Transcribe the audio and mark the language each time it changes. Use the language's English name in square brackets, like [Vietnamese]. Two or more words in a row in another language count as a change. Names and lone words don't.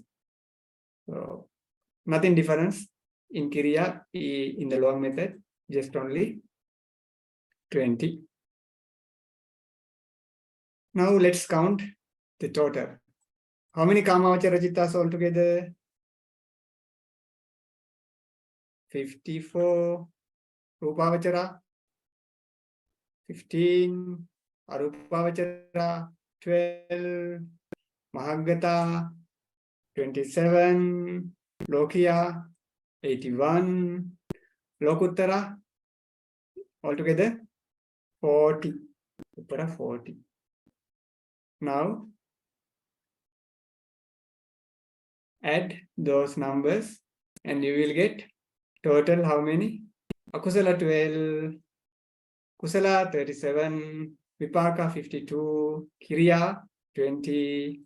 [English] So nothing difference in Kriya in the long method, just only 20. Now let's count the total. How many [Pali] Kamavachara Chittas [English] altogether? 54. Rupavachara 15. Arupavachara 12. Mahagata 27. Lokiya 81, Lokuttara altogether 40. 40. Now add those numbers and you will get total how many? Akusala 12, Kusala 37, Vipaka 52, Kriya 20.